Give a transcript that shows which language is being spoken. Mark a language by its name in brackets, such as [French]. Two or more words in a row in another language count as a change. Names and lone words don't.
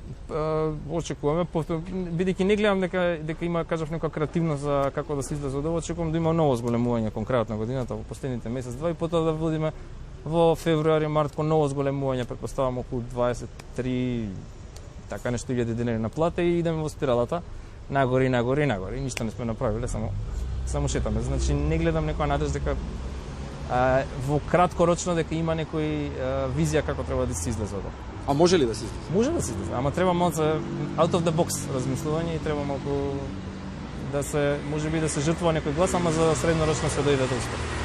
[Macedonian] Очекуваме, бидејќи не гледам дека има, кажав, некоја креативност за како да се излезе од ова, очекувам да има ново зголемување кон крајот на годината во последните месец-два и потоа да водиме во февруари, март кон ново зголемување, претпоставам околу 23 така нешто илјади денари на плата и идеме во спиралата нагоре. Ништо не сме направиле, само шетаме. Значи не гледам некоја надеж дека во краткорочно дека има некој визија како треба да се излезе од ова. А може ли да се излезе? Може да се излезе, ама треба малку [English] out of the box [Macedonian] размислување и треба малку да се, можеби да се жртвува некој глас, ама за среднорочно се дојде до успех.